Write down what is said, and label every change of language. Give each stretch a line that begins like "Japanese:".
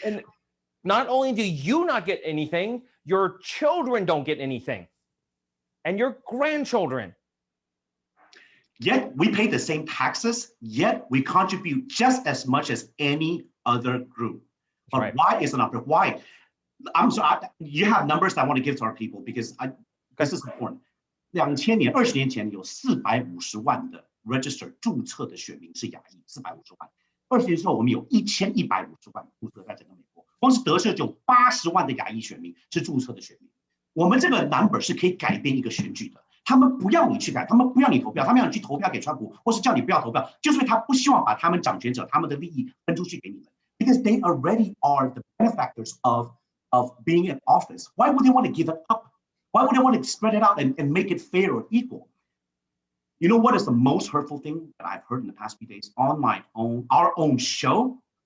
English: And not only do you not get anything, your children don't get anything, and your grandchildren. Yet we pay the same taxes, yet we contribute just as much as any other group. But right. Why is it not? Why? I'm sorry, you have numbers that I want to give to our people because this is important.
Chinese: 2000年20年前有450万的 register 注册的选民是亚裔，450万。 20年之后，我们有1150万注册在整个美国，光是德州就有80万的亚裔选民是注册的选民。我们这个 number 是可以改变一个选举的。他们不要你去改，他们不要你投票，他们要你去投票给川普，或是叫你不要投票，就是因为他不希望把他们掌权者他们的利益分出去给你们。
English: Because they already are the benefactors of being in office. Why would they want to give it up? Why would they want to spread it out and make it fair or equal? You know what is the most hurtful thing that I've heard in the past few days on our own show?